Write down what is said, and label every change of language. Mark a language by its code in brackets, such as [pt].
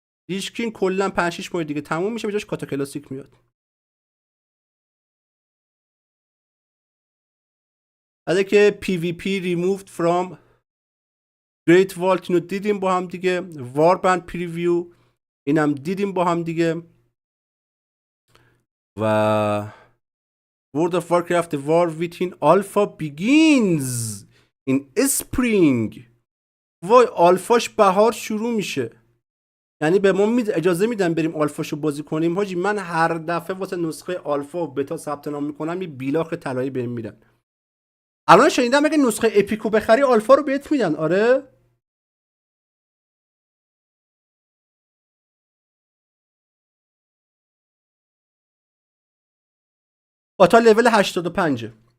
[fa] لیچ کینگ کلا 5-6 ماه دیگه تموم میشه، به جاش کاتا کلاسیک میاد. بعد که پی وی پی [en] removed from Great Vault [fa] اینو دیدیم با هم دیگه. واربند پریویو اینم دیدیم با هم دیگه. [en] و World of Warcraft The War Within Alpha begins in Spring. [fa] وای آلفاش بهار شروع میشه. یعنی به ما اجازه میدن بریم آلفاشو بازی کنیم. حاجی من هر دفعه واسه نسخه آلفا و بتا ثبت نام میکنم یه بیلاخ طلایی بهم میدن. الان شنیدم اگه نسخه اپیکو بخری آلفا رو بهت میدن. آره تا لول 85.